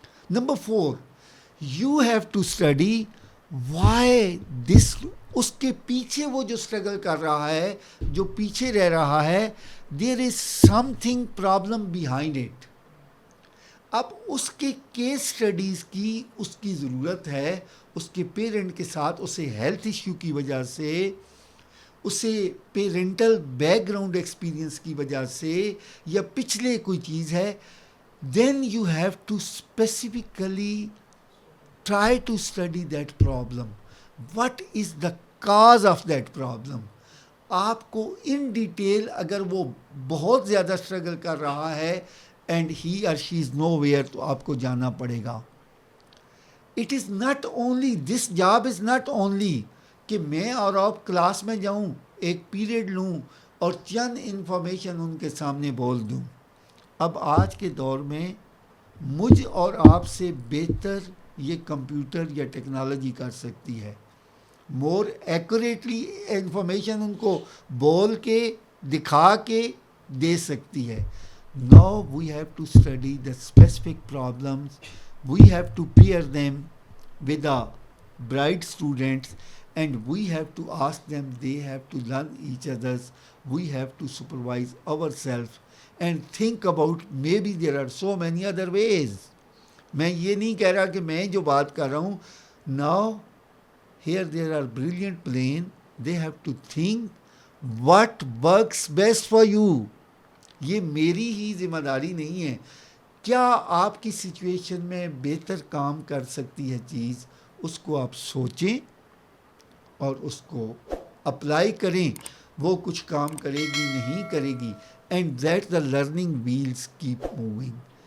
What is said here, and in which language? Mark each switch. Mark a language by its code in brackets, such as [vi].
[ur] Number 4, [en] you have to study why this, [ur] اس کے پیچھے وہ جو اسٹرگل کر رہا ہے, جو پیچھے رہ رہا ہے, [en] There is something problem behind it. [ur] اب اس کے کیس اسٹڈیز کی اس کی ضرورت ہے. اس کے پیرنٹ کے ساتھ اسے ہیلتھ ایشو کی وجہ سے, اسے پیرنٹل بیک گراؤنڈ ایکسپیرینس کی وجہ سے, یا پچھلے کوئی چیز ہے, [en] then you have to specifically try to study that problem. What is the cause of that problem? [ur] آپ کو ان ڈیٹیل اگر وہ بہت زیادہ اسٹرگل کر رہا ہے [en] and he اور she is nowhere [ur] تو آپ کو جانا پڑے گا. [en] it is not only [ur] this job is not only کہ میں اور آپ کلاس میں جاؤں ایک پیریڈ لوں اور چند انفارمیشن ان کے سامنے بول دوں. اب آج کے دور میں مجھ اور آپ سے بہتر یہ کمپیوٹر یا ٹیکنالوجی کر سکتی ہے. مور ایکوریٹلی انفارمیشن ان کو بول کے دکھا کے دے سکتی ہے. [en] Now we have to study the specific problems, we have to pair them with a bright students, and we have to ask them, they have to learn each others, we have to supervise ourselves and think about maybe there are so many other ways. [ur] میں یہ نہیں کہہ رہا کہ میں جو بات کر رہا ہوں, [en] now here there are brilliant brain, they have to think what works best for you. [ur] یہ میری ہی ذمہ داری نہیں ہے. کیا آپ کی سچویشن میں بہتر کام کر سکتی ہے چیز, اس کو آپ سوچیں اور اس کو اپلائی کریں. وہ کچھ کام کرے گی نہیں کرے گی, [en] And that the learning wheels keep moving.